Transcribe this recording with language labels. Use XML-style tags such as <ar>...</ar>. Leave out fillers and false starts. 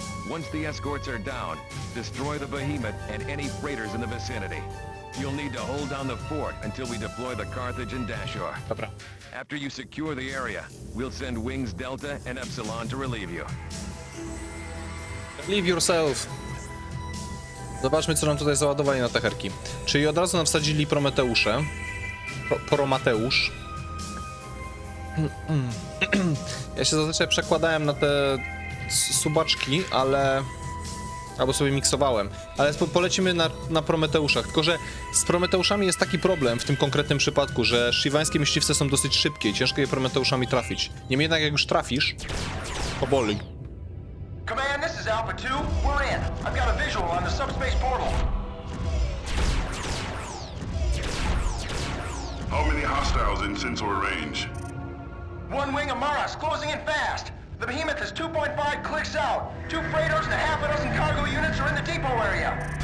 <en>Once the escorts are down, destroy the Behemoth and any freighters in the vicinity. You'll need to hold down the fort until we deploy the Carthage and Dashor.</en> <pl>Dobra.</pl> <en>After you secure the area, we'll send Wings Delta and Epsilon to relieve you. Leave yourself.</en> <pl>Zobaczmy, co nam tutaj załadowali na techerki. Czyli od razu nam wsadzili Prometeusze. Promateusz. Ja się zazwyczaj przekładałem na te subaczki, ale... Albo sobie miksowałem. Ale polecimy na Prometeuszach. Tylko że z Prometeuszami jest taki problem w tym konkretnym przypadku, że szywańskie myśliwce są dosyć szybkie i ciężko je Prometeuszami trafić. Niemniej jednak jak już trafisz, to boli.</pl> <en>Command, this is Alpha 2. We're in. I've got a visual on the subspace portal. How many hostiles in sensor range? One wing of Maras closing in fast. The Behemoth is 2.5 clicks out. 2 freighters and a half a dozen cargo units are in the depot area.</en>